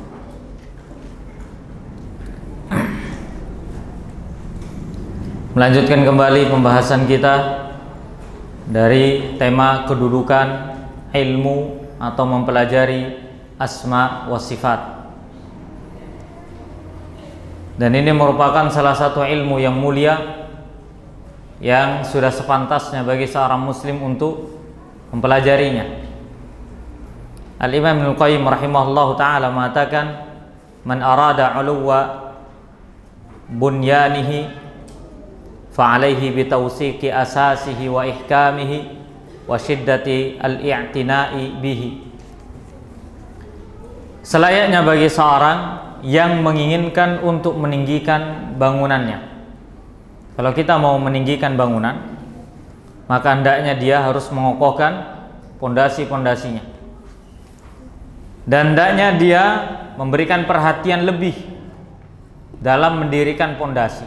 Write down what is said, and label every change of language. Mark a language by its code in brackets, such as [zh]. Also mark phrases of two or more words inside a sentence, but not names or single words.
[id] Melanjutkan kembali pembahasan kita dari tema kedudukan ilmu atau mempelajari [ar] أسماء وصفات. [id] Dan ini merupakan salah satu ilmu yang mulia yang sudah sepantasnya bagi seorang muslim untuk mempelajarinya. Al-Imam Ibnu Qayyim [ar] رحمه الله تعالى [id] mengatakan, [ar] "من أراد علو بنيانه فعليه بتوثيق أساسه وإحكامه وشدة الاعتناء به." [id] Selayaknya bagi seorang yang menginginkan untuk meninggikan bangunannya. Kalau kita mau meninggikan bangunan, maka hendaknya dia harus mengokohkan pondasi-pondasinya. Dan hendaknya dia memberikan perhatian lebih dalam mendirikan pondasi.